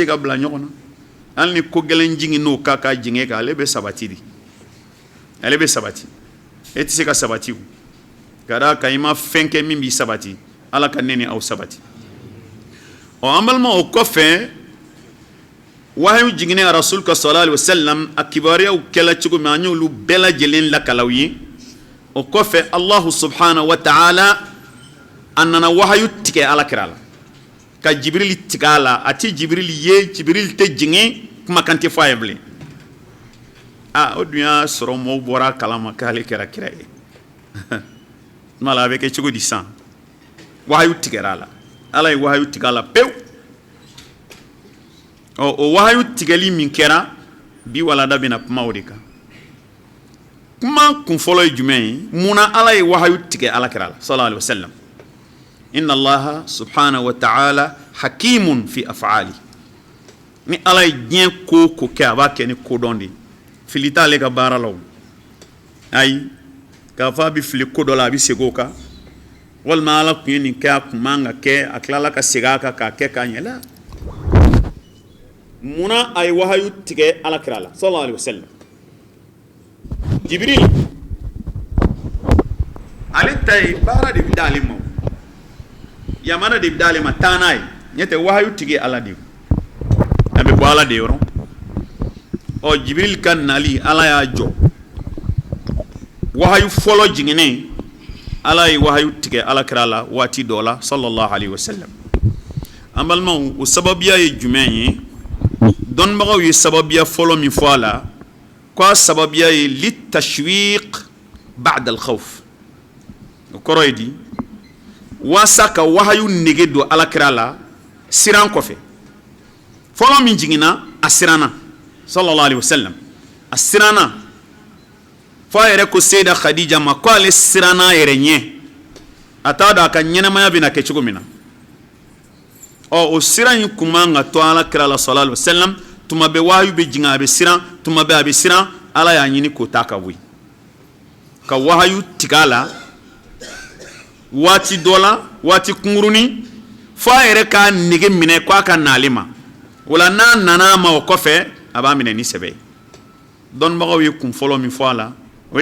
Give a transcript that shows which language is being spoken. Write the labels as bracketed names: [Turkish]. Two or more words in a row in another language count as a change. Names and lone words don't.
[Bambara] ka bila ɲɔgɔn na hali ni ko gɛlɛn jigin n'o ka jigin kan ale bɛ sabati de ale bɛ sabati e tɛ se ka sabati o ka d'a kan i ma fɛn kɛ min b'i sabati ala ka ne ni aw sabati an balima o kɔfɛ wahayu jiginnen a rasul ka [Arabic] صلى الله عليه وسلم [Bambara] a kibaruyaw kɛla cogo min an y'olu bɛɛ lajɛlen lakalaw ye o kɔfɛ [Arabic] الله سبحانه وتعالى [Bambara] a nana wahayu tigɛ alakira la ka jibril tigɛ a la a tɛ jibril ye jibril tɛ jigin kumakan tɛ fɔ a ye bilen o dun y'a sɔrɔ mɔɔw bɔra a kalama k'ale kɛra kira ye tuma la a bɛ kɛ cogo di san wahayu tigɛra a la ala ye wahayu tigɛ a la pewu o wahayu tigɛli min kɛra bi walada bɛna kuma o de kan kuma kun fɔlɔ ye jumɛn ye munna ala ye wahayu tigɛ alakira la [Arabic] صلى الله عليه وسلم إن الله سبحانه وتعالى حكيم في أفعال [Bambara] ni ala ye diɲɛ ko o ko kɛ a b'a kɛ ni kodɔn de ye fili t'ale ka baara la o ayi k'a fɔ a bɛ fili ko dɔ la a bɛ segin o kan walima ala tun ye nin kɛ a kun man ka kɛ a tilala ka segin a kan k'a kɛ k'a ɲɛ la munna a ye wahayu tigɛ alakira la [Arabic] صلى الله عليه وسلم [Bambara] jibril ale ta ye baara de bɛ d'ale ma yamana de bɛ d'ale ma taa n'a ye ɲɛ tɛ wahayu tigɛ ala de a bɛ bɔ ala de yɔrɔ jibril ka nali ala y'a jɔ wahayu fɔlɔ jiginnen ala ye wahayu tigɛ alakira la waati dɔ la [Arabic] صلى الله عليه وسلم [Bambara] an balimaw o sababiya ye jumɛn ye dɔnnibagaw ye sababiya fɔlɔ min fɔ a la kwa sababiya ye [Arabic] للتشويق بعد الخوف [Bambara] o kɔrɔ ye di wasa ka wahayu nege don alakira la siran kɔfɛ fɔlɔ min jiginna a siranna [Arabic] صلى الله عليه وسلم [Bambara] a siranna fɔ a yɛrɛ ko seyida khadija ma ko ale siranna a yɛrɛ ɲɛ a t'a dɔn a ka ɲɛnamaya bɛna kɛ cogo min na o siran in kun man ka to alakira la [Arabic] صلى الله عليه وسلم [Bambara] tuma bɛ wahayu bɛ jigin a bɛ siran tuma bɛ a bɛ siran ala y'a ɲini k'o ta ka bɔ yen ka wahayu tigɛ a la waati dɔ la waati kunkurunin fɔ a yɛrɛ k'a nege minɛ k'a ka n'ale ma o la n'a nana a ma o kɔfɛ a b'a minɛ ni sɛbɛ ye dɔnnibagaw ye kun fɔlɔ min fɔ a la o